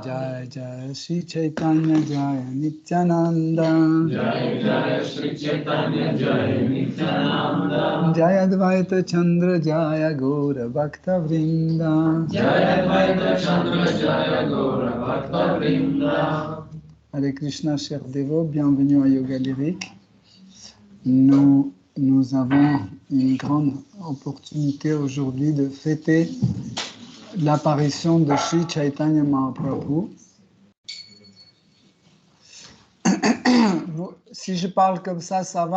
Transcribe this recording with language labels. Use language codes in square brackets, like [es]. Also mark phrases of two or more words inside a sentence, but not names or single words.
[bn] জয় জয় শ্রী চৈতন্য জয় নিত্যানন্দ জয় জয় শ্রী চৈতন্য জয় নিত্যানন্দ জয় অদ্বৈত চন্দ্র জয় গৌর ভক্ত বৃন্দ জয় অদ্বৈত চন্দ্র জয় গৌর ভক্ত বৃন্দ. [fr] Hare Krishna, chers dévots, bienvenue à Yoga Lyrique. Nous avons une grande opportunité aujourd'hui de fêter l'apparition de Sri Chaitanya Mahaprabhu. Si je parle comme ça va?